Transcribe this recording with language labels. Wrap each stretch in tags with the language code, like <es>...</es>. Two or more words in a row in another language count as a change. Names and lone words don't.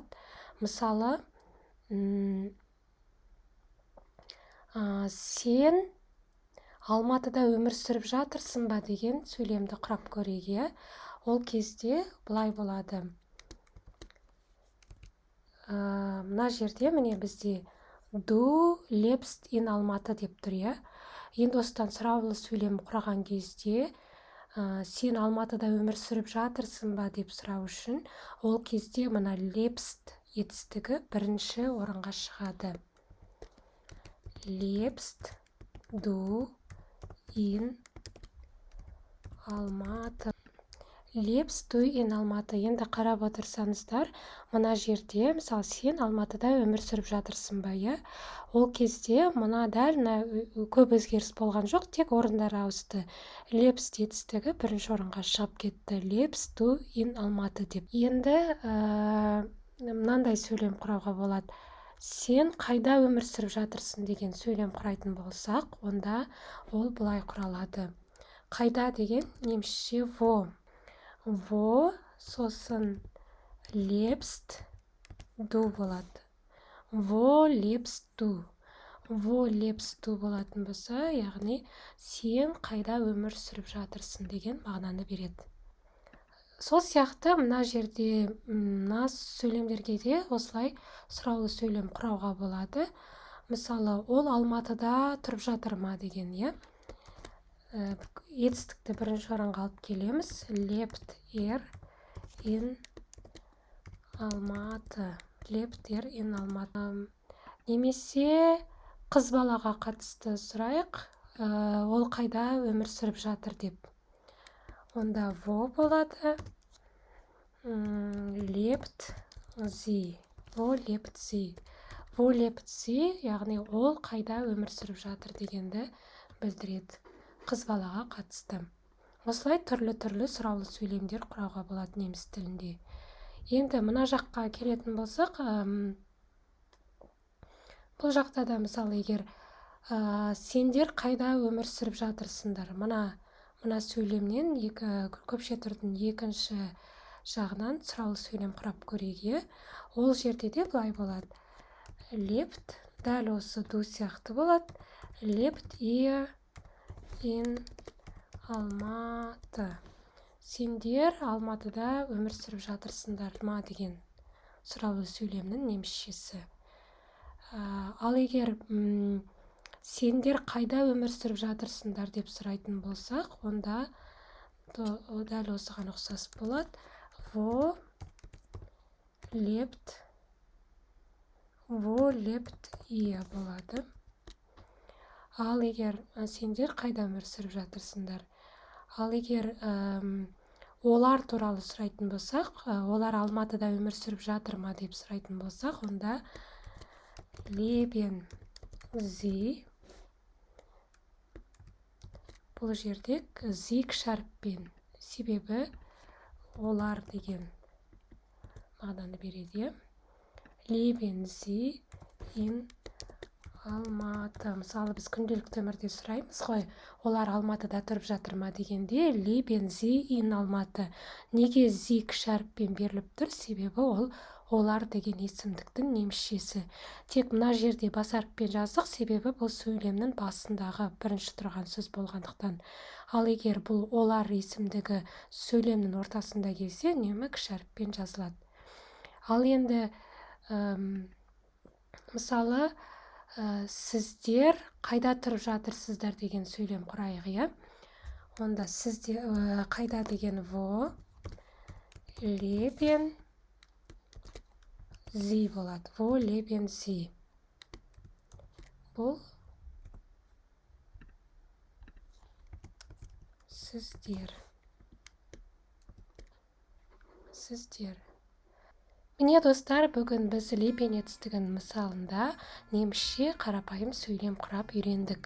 <kk>Мысалы, сен Алматыда өмір сүріп жатырсың ба деген сөйлемді құрап көрейік. Ол кезде былай болады. Мына жерде міне бізде</kk> <de>Du lebst in Алматы</de> <kk>деп тұр. Енді осыдан сұраулы сөйлем құраған кезде сен Алматыда өмір сүріп жатырсың ба деп сұрау үшін ол кезде мына lebst етістігі бірінші орынға шығады.</kk> <de>Lebst du in Алматы. Lebst du in Алматы.</de> <kk>Енді қарап отырсаңыздар, мына жерде, мысалы, сен Алматыда өмір сүріп жатырсың ба, ол кезде мына дәл көп өзгеріс болған жоқ, тек орындары ауысты. Lebst етістігі бірінші орынға шығып кетті.</kk> <de>Lebst du in Алматы</de> <kk>деп. Енді мынандай сөйлем құрауға болады. Сен қайда өмір сүріп жатырсың деген сөйлем құрайтын болсақ, онда ол былай құралады. Қайда деген немісше wo. Wo сосын</kk> <de>lebst du</de> <kk>болады.</kk> <de>Wo lebst du. Wo lebst du</de> <kk>болатын болса, яғни сен қайда өмір сүріп жатырсың деген мағынаны береді. Сол сияқты мына жерде мына сөйлемдерге де осылай сұраулы сөйлем құрауға болады. Мысалы, ол Алматыда тұрып жатыр ма деген, етістікті бірінші орынға алып келеміз.</kk> <de>Lebt in Алматы. Lebt in Алматы.</de> <kk>Немесе қыз балаға қатысты сұрайық. Ол қайда өмір сүріп жатыр деп. Онда wo болады.</kk> <de>Lebt sie. Wo lebt sie. Wo lebt sie,</de> <kk>яғни ол қайда өмір сүріп жатыр дегенді білдіреді. Қыз балаға қатысты. Осылай түрлі сұраулы сөйлемдер құрауға болады неміс тілінде. Енді мына жаққа келетін болсақ, бұл жақта да мысалы егер сендер қайда өмір сүріп жатырсыңдар. Мына сөйлемнен көпше түрдің екінші жағынан сұраулы сөйлем құрап көрейік. Ол жерде де былай болады. Lebt, дәл осы du сияқты болады.</kk> <de>Lebt ihr in Алматы.</de> <kk>Сендер Алматыда өмір сүріп жатырсыңдар ма деген сұраулы сөйлемнің немісшесі. Ал егер сендер қайда өмір сүріп жатырсыңдар деп сұрайтын болсақ, онда дәл осыған ұқсас болады.</kk> <de>Wo lebt ihr</de> <kk>болады. Ал егер сендер қайда өмір сүріп жатырсыңдар? Ал егер олар туралы сұрайтын болсақ, олар Алматыда өмір сүріп жатыр ма деп сұрайтын болсақ, онда</kk> <de>leben sie.</de> <kk>Бұл жерде sie кішәріппен. Себебі олар деген мағынаны береді.</kk> <de>Leben sie in Алматы.</de> <kk>Мысалы, біз күнделікті өмірде сұраймыз ғой, олар Алматыда тұрып жатыр ма дегенде,</kk> <de>leben sie in Алматы.</de> <kk>Неге sie кішәріппен беріліп тұр? Себебі ол олар деген есімдіктің немісшесі. Тек мына жерде бас әріппен жаздық, себебі бұл сөйлемнің басындағы бірінші тұрған сөз болғандықтан. Ал егер бұл олар есімдігі сөйлемнің ортасында келсе, үнемі кішәріппен жазылады. Ал енді мысалы, сіздер қайда тұрып жатырсыздар деген сөйлем құрайық. Онда сіздер қайда деген</kk> <de>wo, leben Sie</de> <kk>болады.</kk> <de>Wo leben Sie?</de> <kk>Бұл сіздер. Міне достар, бүгін біз лебен етістігін мысалында немісше қарапайым сөйлем құрап үйрендік.</kk>